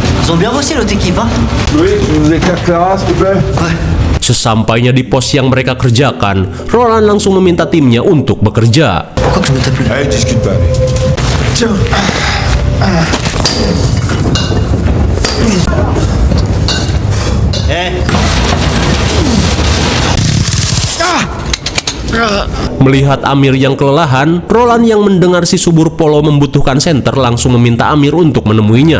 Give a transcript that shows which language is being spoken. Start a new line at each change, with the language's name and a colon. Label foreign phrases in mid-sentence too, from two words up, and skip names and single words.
French: Ils ont bien bossé l'autre équipe, hein. Oui, je vous éclaire Clara, s'il vous plaît. Ouais.
Indonesian: Sesampainya di pos yang mereka kerjakan, Roland langsung meminta timnya untuk bekerja.
French: Pourquoi que je me tape le... Allez, discute pas, allez. Tiens.
Indonesian: Melihat Amir yang kelelahan, Roland yang mendengar si subur Polo membutuhkan senter langsung meminta Amir untuk menemuinya.